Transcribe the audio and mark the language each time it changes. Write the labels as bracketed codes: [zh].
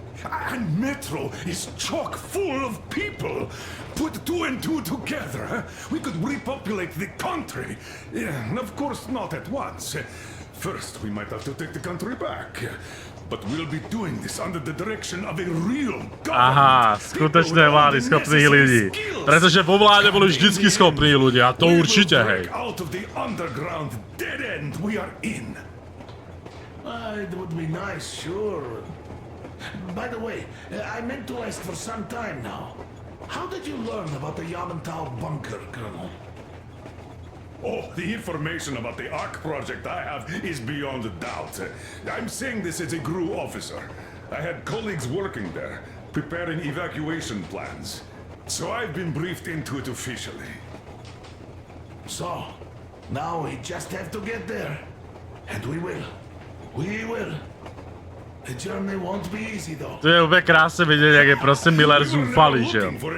[en] And Metro is chock full of people. Put 2 and 2 together, we could repopulate the country. Yeah, of course, not at once. First, we might have to take the country back. But we'll be doing this under the direction of a real government. [cs] Aha, skutečné vlády schopných lidí. [sk] Pretože vo vláde boli vždycky schopní ľudia, to určite, hej. [en] Out of the underground dead end we are in. It would be nice, sure. By the way, I meant to ask for some time now. How did you learn about the Yamantau bunker, Colonel? Oh, the information about the ARC project I have is beyond a doubt. I'm saying this as a GRU officer. I had colleagues working there, preparing evacuation plans. So I've been briefed into it officially. So, now we just have to get there. And we will. We will. The journey won't be easy though. [cs] To je úplně krásně vidět, jak je prostě Miller zúfalý, že jo.